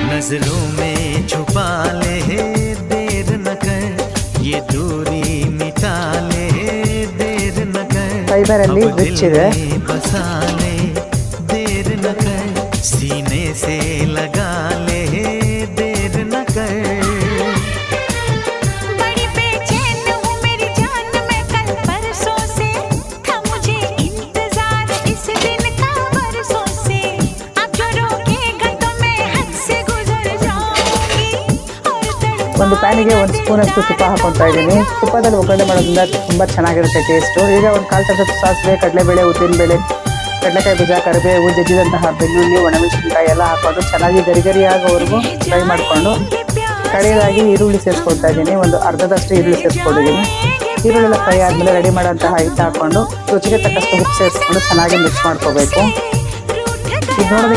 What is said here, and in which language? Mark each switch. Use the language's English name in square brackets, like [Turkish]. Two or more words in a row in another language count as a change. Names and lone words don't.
[Hindi] नजरों में छुपा ले देर न कर ये दूरी मिटा ले देर न कर [Kannada] ಫೈಬರ್ ಅಲ್ಲಿ ರಿಚ್ ಇದೆ [Hindi] बसा ले देर न कर सीने से लगा ले देर न कर बड़ी बेचैन हूँ मेरी जान मैं कल परसों से था मुझे इंतजार इस दिन का बरसों से अब जो रोकेगा तो मैं हद से गुजर जाऊंगी और [Kannada] ಒಂದು ಪ್ಯಾನಿಗೆ ಒಂದು ಸ್ಪೂನ್ ಅಷ್ಟು ತುಪ್ಪ ಹಾಕೊಳ್ತಾ ಇದ್ದೀನಿ ತುಪ್ಪದಲ್ಲಿ ಒಗ್ಗರಣೆ ಮಾಡೋದ್ರಿಂದ ತುಂಬ ಚೆನ್ನಾಗಿರುತ್ತೆ ಟೇಸ್ಟು ಈಗ ಒಂದು ಕಾಲು ಚಮಚ ಸಾಸಿವೆ ಕಡಲೆಬೇಳೆ ಉದ್ದಿನಬೇಳೆ ಕಡಲೆಕಾಯಿ ಬೀಜ ಕರಿಬೇವು ಜಜ್ಜಿದಂತಹ ಬೆಳ್ಳುಳ್ಳಿ ಒಣಮೆಣಸಿನಕಾಯಿ ಎಲ್ಲ ಹಾಕೊಂಡು ಚೆನ್ನಾಗಿ ಗರಿ ಆಗೋವರೆಗೂ ಫ್ರೈ ಮಾಡಿಕೊಂಡು ಕಡೆಯದಾಗಿ ಈರುಳ್ಳಿ ಸೇರಿಸ್ಕೊಳ್ತಾ ಇದ್ದೀನಿ ಒಂದು ಅರ್ಧದಷ್ಟು ಈರುಳ್ಳಿ ಸೇರಿಸ್ಕೊಂಡಿದ್ದೀನಿ ಈರುಳ್ಳಿ ಫ್ರೈ ಆದಮೇಲೆ ರೆಡಿ ಮಾಡೋಂತಹ ಹಿಟ್ಟು ಹಾಕ್ಕೊಂಡು ರುಚಿಗೆ ತಕ್ಕಷ್ಟು ಉಪ್ಪು ಸೇರಿಸ್ಕೊಂಡು ಚೆನ್ನಾಗಿ ಮಿಕ್ಸ್ ಮಾಡ್ಕೋಬೇಕು ಇದು ನೋಡೋದಕ್ಕೆ